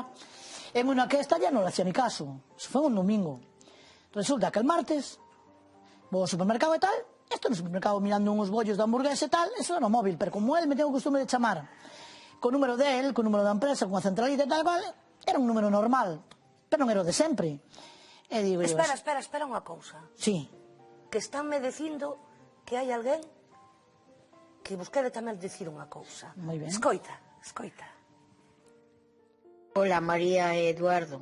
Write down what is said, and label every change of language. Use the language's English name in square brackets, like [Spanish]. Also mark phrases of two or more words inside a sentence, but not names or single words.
[Spanish] En una orquesta ya no le hacía ni caso. Fue un domingo. Resulta que el martes voy al supermercado y tal. Estoy en el supermercado mirando unos bollos de hamburguesa y tal. Eso era no móvil, pero como él me tengo costumbre de chamar con número de él, con número de empresa, con centralita y tal, vale, era un número normal. [Galician] Pero non era o de sempre. E digo, espera unha cousa. Sí. Que estánme dicindo que hai alguén que vos quere tamén dicir unha cousa. Moi ben. Escoita. Hola, María e Eduardo.